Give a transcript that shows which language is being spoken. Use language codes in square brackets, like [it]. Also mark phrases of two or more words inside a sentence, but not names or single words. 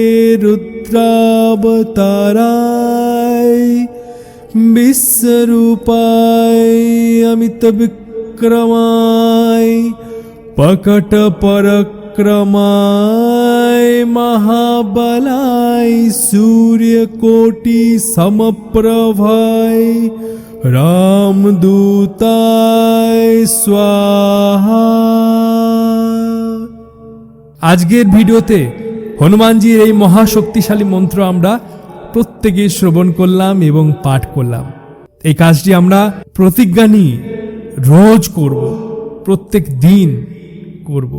[sa] रुद्रावताराय विश्वरूपाय अमित विक्रमाय पकट पराक्रमाय महाबलाय सूर्यकोटि समप्रभाय रामदूताय स्वाहा। [bn] আজকের ভিডিওতে হনুমানজির এই মহাশক্তিশালী মন্ত্র আমরা প্রত্যেকে শ্রবণ করলাম এবং পাঠ করলাম। এই কাজটি আমরা প্রতিজ্ঞা নিয়ে রোজ করব, প্রত্যেক দিন করব।